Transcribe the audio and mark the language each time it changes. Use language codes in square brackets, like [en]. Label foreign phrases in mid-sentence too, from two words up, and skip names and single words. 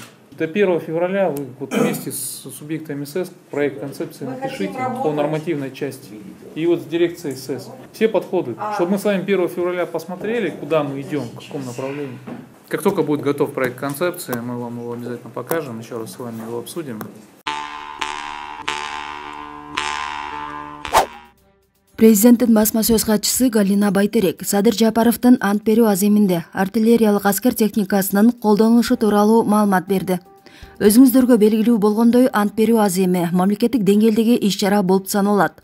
[ru] До 1 февраля вы вот вместе с субъектами СЭС проект концепции напишите по нормативной части. И вот с дирекцией СЭС все подходы, чтобы мы с вами 1 февраля посмотрели, куда мы идем, в каком направлении. Как только будет готов проект концепции, мы вам его обязательно покажем, еще раз с вами его обсудим. [ky] Президенттин басма сөз катчысы Галина Байтерек Садыр Жапаровдун ант берүү аземинде артиллериялык аскер техникасынын колдонулушу тууралуу маалымат берди. Өзүңүздөргө белгилүү болгондой, ант берүү аземи мамлекеттик деңгээлдеги иш-чара болуп саналат.